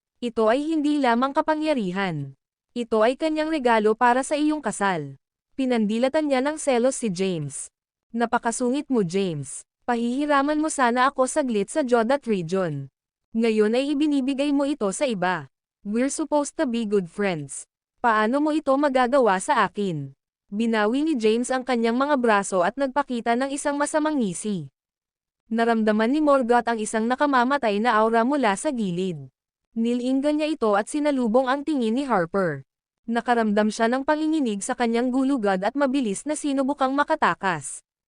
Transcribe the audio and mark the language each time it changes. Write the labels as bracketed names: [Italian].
[Filipino] Ito ay hindi lamang kapangyarihan. Ito ay kanyang regalo para sa iyong kasal. Pinandilatan niya ng selos si James. Napakasungit mo James. Pahihiraman mo sana ako saglit sa Jodat region. Ngayon ay ibinibigay mo ito sa iba. [English] We're supposed to be good friends. [Filipino] Paano mo ito magagawa sa akin? Binawi ni James ang kanyang mga braso at nagpakita ng isang masamang ngisi. Naramdaman ni Morgoth ang isang nakamamatay na aura mula sa gilid. Nilinggan niya ito at sinalubong ang tingin ni Harper. Nakaramdam siya ng panginginig sa kanyang gulugad at mabilis na sinubukang makatakas.